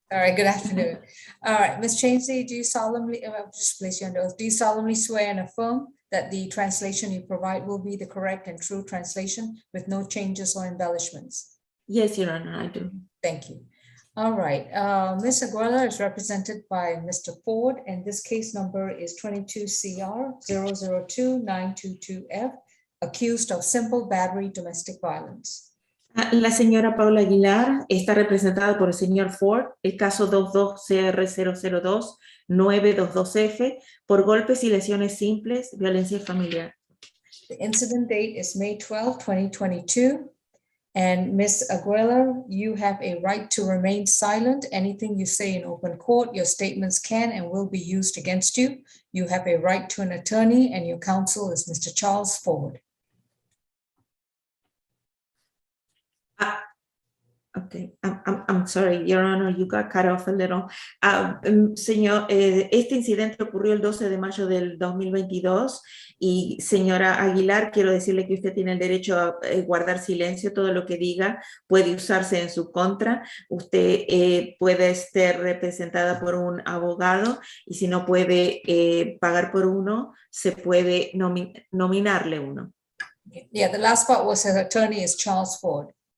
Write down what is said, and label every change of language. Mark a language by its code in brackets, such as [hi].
[en] All right, good afternoon. All right, Ms. Chainsey, do you solemnly, just place you under oath, do you solemnly swear and affirm that the translation you provide will be the correct and true translation with no changes or embellishments? Yes, Your Honor, I do. Thank you. All right, Ms. Aguilera is represented by Mr. Ford, and this case number is 22CR 002922F, accused of simple battery domestic violence. [es] La señora Paula Aguilar está representada por el señor Ford, el caso 22CR002-922F, por golpes y lesiones simples, violencia familiar. [en] The incident date is May 12, 2022. And Ms. Aguilera, you have a right to remain silent. Anything you say in open court, your statements can and will be used against you. You have a right to an attorney, and your counsel is Mr. Charles Ford. Okay, I'm sorry, Your Honor, you got cut off a little. [es] Señor, este incidente ocurrió el 12 de mayo del 2022 y señora Aguilar, quiero decirle que usted tiene el derecho a guardar silencio. Todo lo que diga puede usarse en su contra. Usted puede ser representada por un abogado y si no puede pagar por uno, se puede nominarle uno. [en] Yeah, the last part was her attorney is Charles Ford.